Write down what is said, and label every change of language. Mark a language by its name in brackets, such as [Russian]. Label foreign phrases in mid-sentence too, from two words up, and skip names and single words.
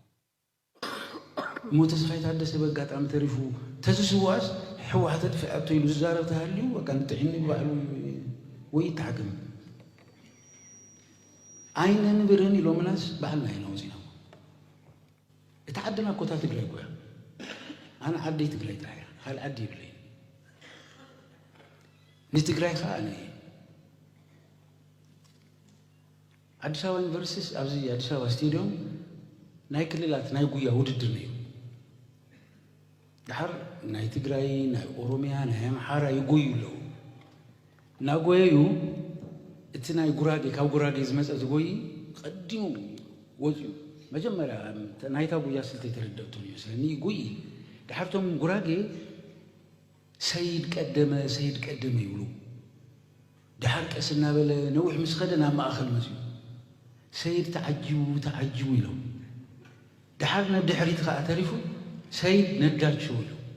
[Tigrinya] እሞ ተስፋይ ታደሰ በጋጣሚ ተሪፉ ተዝስዋስ ሕወሓት ድፍዐቶ ኢሉ ዝዛረብ ተሃልዩ በቃ ንጥዕኒ ባዕሉ ወይ ይተሓክም አይነ ንብርን ኢሎምናስ ባህልና ኢና ወፂና እቲ ዓድና ኮታ ትግራይ ጎያ ኣነ ዓደይ ትግራይ ጥራይ ካልእ ዓዲ ይብለይ ንትግራይ ከዓ ኣነ አዲስ አበባ ዩኒቨርሲቲ ኣብዚ አዲስ አበባ ስቴዲየም ናይ ክልላት ናይ ጉያ ውድድር ነይሩ ድሓር ናይ ትግራይ ናይ ኦሮሚያ ናይ ኣምሓራ ይጎዩ ኣለዉ እናጎየዩ እቲ ናይ ጉራጌ ካብ ጉራጌ ዝመፀ ዝጎይ ቀዲሙ ወፅዩ መጀመርያ ናይታ ጉያ ስልተ የተረደእቱ ይመስለኒ ይጎይ ድሓርቶም ጉራጌ ሰይድ ቀደመ ይብሉ ድሓር ቀስ እናበለ ነዊሕ ምስ ኸደ ናብ ማእኸል መፅዩ ሰይድ ተዓጂቡ ኢሎም ድሓር ናብ ድሕሪት ከዓ ተሪፉ ሰይድ ነዳቸው ኢሉ